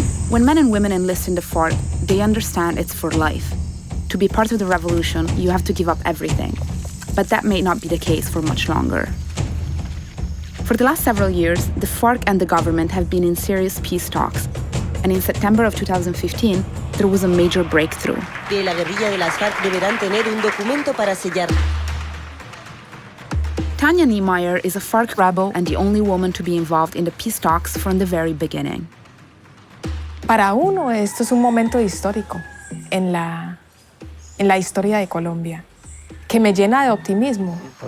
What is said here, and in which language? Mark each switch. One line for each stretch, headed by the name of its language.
English: When men and women enlist in the FARC, they understand it's for life. To be part of the revolution, you have to give up everything. But that may not be the case for much longer. For the last several years, the FARC and the government have been in serious peace talks. And in September of 2015, there was a major breakthrough.
Spanish: Que la guerrilla de las FARC deberán tener un documento para sellar.
English: Tanya Niemeyer is a FARC rebel and the only woman to be involved in the peace talks from the very beginning.
Spanish: Para uno, esto es un momento histórico en la historia de Colombia, que me llena de optimismo.